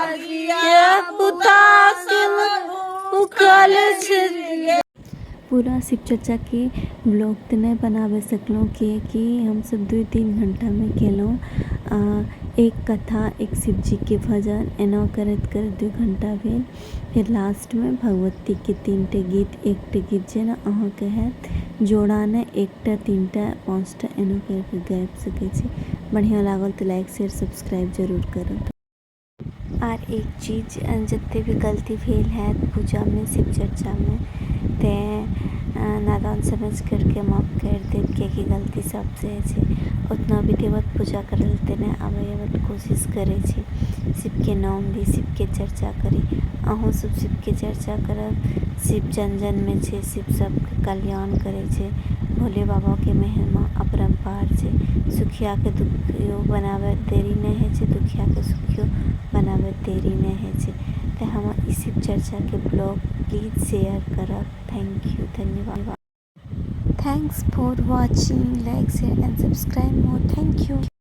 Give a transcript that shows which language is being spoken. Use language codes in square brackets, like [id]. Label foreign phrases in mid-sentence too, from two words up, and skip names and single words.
[mai] पूरा शिव चर्चा के ब्लॉग तो नहीं बनाबे सकलूँ, कि हम सब 2-3 घंटा में केलहुँ। एक कथा, एक शिव जी के भजन, एना करत करत 2 घंटा भेल। फिर लास्ट में भगवती के 3टे गीत, 1टे गीत जेना अहाँके हैत, जोड़ा ने 1टा 3टा 5टा एना करके गाबि सकै छी। बढ़िया लागल तो [en] like share subscribe [mai] जरूर करब। और एक चीज, जते भी गलती भेल है पूजा में, शिव चर्चा में, ते नादान समझ करके माफ कर देव, कियाकि गलती सबसे है। उतना भी देवत पूजा करल तेने आबे कोशिश करे छी। शिव के नाम दी, शिव के चर्चा करी, अहूँ सब शिव के चर्चा करब। शिव जन जन में छे, शिव सबके कल्याण करे छे। भोले बाबा के महिमा अपरंपार छे। सुखिया के दुखियो बनावे देरी नहीं है छे, दुखिया के सुखियो बनावे देरी नहीं है छे। तो हम इस शिव चर्चा के ब्लॉग [en] please share [mai] करब। [en] thank you, धन्यवाद। Thanks for watching. Like, share and subscribe more. Thank you.